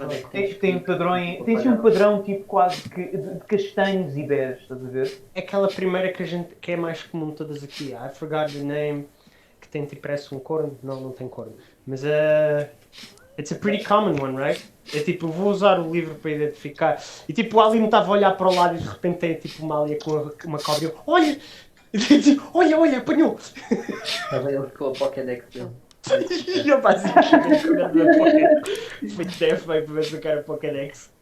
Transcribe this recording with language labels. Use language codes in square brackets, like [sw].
[pt] Tem um padrão tipo quase que de castanhos e beges, estás a ver? É aquela primeira que é mais comum de todas aqui. [en] I forgot the name. [pt] Que tem tipo, parece um corno. Não tem corno. Mas [en] it's a pretty common one, right? [pt] É tipo, vou usar o livro para identificar. E tipo, o Aline estava a olhar para o lado e de repente tem tipo uma alien com uma cobra e eu, olha! Olha, apanhou! Estava ele com a Pokédex dele. E eu basicamente foi deve vai para ver se eu quero Pokédex.